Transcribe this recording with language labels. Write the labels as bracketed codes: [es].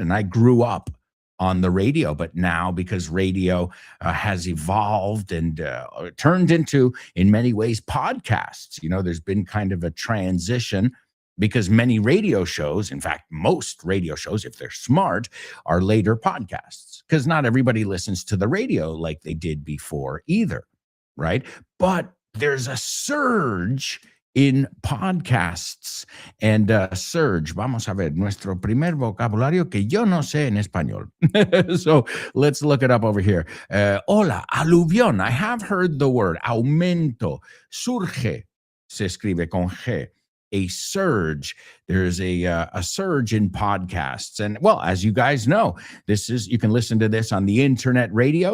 [en] And I grew up on the radio, but now because radio has evolved and turned into, in many ways, podcasts, there's been kind of a transition, because many radio shows, in fact, most radio shows, if they're smart, are later podcasts, because not everybody listens to the radio like they did before either, right? But there's a surge in podcasts. [es] And surge, vamos a ver, nuestro primer vocabulario que yo no sé en español. [en] So let's look it up over here. Hola, aluvión. I have heard the word aumento. Surge, [es] se escribe con G. [en] A surge. There's a surge in podcasts. And well, as you guys know, you can listen to this on the internet radio.